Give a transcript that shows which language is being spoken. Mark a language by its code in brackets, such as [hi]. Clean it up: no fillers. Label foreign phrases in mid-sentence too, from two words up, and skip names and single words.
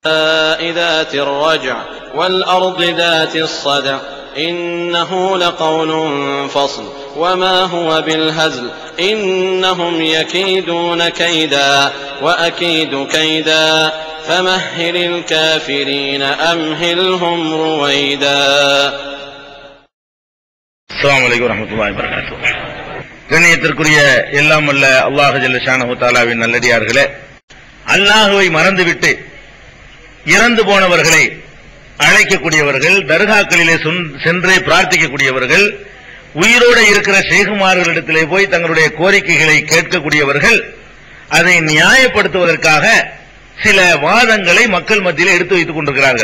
[ar] ذات الرجع والأرض ذات الصدع إنه لقول فصل وما هو بالهزل إنهم يكيدون كيدا وأكيد كيدا فمهل الكافرين أمهلهم رويدا. السلام عليكم ورحمة الله وبركاته. [ta] கண்ணியத்திற்குரிய எல்லாம் வல்ல அல்லாஹ் [ar] جل شأنه [ta] தஆலாவின் நல்லடியார்களே, அல்லாஹ்வை மறந்துவிட்டு இறந்து போனவர்களை அழைக்கக்கூடியவர்கள், தர்காக்களிலே சென்று பிரார்த்திக்கக்கூடியவர்கள், உயிரோடு இருக்கிற ஷேகுமார்களிடத்திலே போய் தங்களுடைய கோரிக்கைகளை கேட்கக்கூடியவர்கள், அதை நியாயப்படுத்துவதற்காக சில வாதங்களை மக்கள் மத்தியில் எடுத்து வைத்துக் கொண்டிருக்கிறார்கள்.